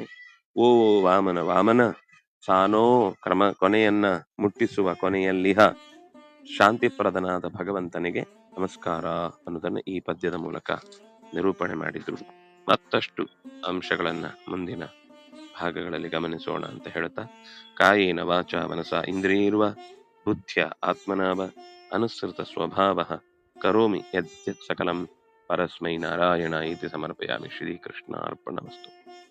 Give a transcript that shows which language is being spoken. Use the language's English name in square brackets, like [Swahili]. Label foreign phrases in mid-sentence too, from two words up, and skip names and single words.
[Kannada] ಓ ವಾಮನ ವಾಮನ, ಸಾನೋ ಕೊನೆಯನ್ನ ಮುಟ್ಟಿಸುವ ಕೊನೆಯಲ್ಲಿಹ ಶಾಂತಿಪ್ರದನಾದ ಭಗವಂತನಿಗೆ ನಮಸ್ಕಾರ ಅನ್ನೋದನ್ನ ಈ ಪದ್ಯದ ಮೂಲಕ ನಿರೂಪಣೆ ಮಾಡಿದ್ರು. ಮತ್ತಷ್ಟು ಅಂಶಗಳನ್ನ ಮುಂದಿನ ಭಾಗಗಳಲ್ಲಿ ಗಮನಿಸೋಣ ಅಂತ ಹೇಳ್ತಾ, [Sanskrit] ಕಾಯೇನ ವಾಚ ಮನಸ ಇಂದ್ರಿಯರ್ವ ಬುದ್ಧ್ಯ ಆತ್ಮನಾವ ಅನುಸೃತ ಸ್ವಭಾವ ಕರೋಮಿ ಯದ್ಯತ್ ಸಕಲಂ ಪರಸ್ಮೈ ನಾರಾಯಣ ಇತಿ ಸಮರ್ಪಯಾಮಿ. ಶ್ರೀಕೃಷ್ಣ ಅರ್ಪಣಮಸ್ತು.